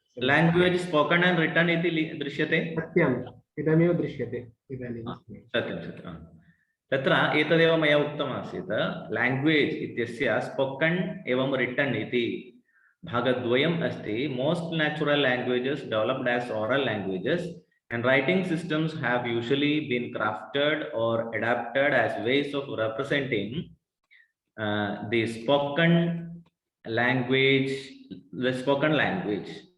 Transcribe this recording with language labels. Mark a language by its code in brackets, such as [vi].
[en] language spoken and written [sa] इति दृश्यते। सत्यम्, इदमेव दृश्यते इदानीं। सत्यं। तत्र एतदेव मया उक्तमासीत्। लैंग्वेज इत्यस्य स्पोकन एवं रिटन इति भागद्वयम् अस्ति। [en] Most natural languages developed as oral languages And writing systems have usually been crafted or adapted as ways of representing the spoken language.